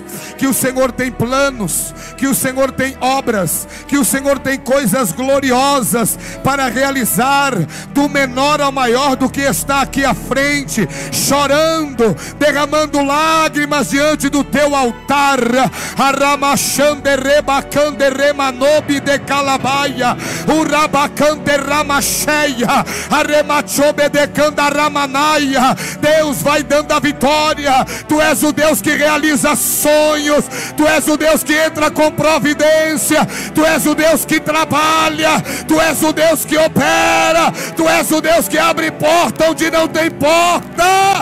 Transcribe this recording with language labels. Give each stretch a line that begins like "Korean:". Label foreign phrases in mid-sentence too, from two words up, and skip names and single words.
Portuguese: Que o Senhor tem planos, que o Senhor tem obras, que o Senhor tem coisas gloriosas para realizar, do menor ao maior do que está aqui à frente, chorando, derramando lágrimas diante do teu altar. Aramachanderebacandere de calabaia, urabacanderamasheia, aremachobedecandaramanaia. Deus vai dando a vitória. Tu és o Deus que realiza sonhos. Tu és o Deus que entra com providência. Tu és o Deus que trabalha. Tu és o Deus que opera. Tu és o Deus que abre porta onde não tem porta.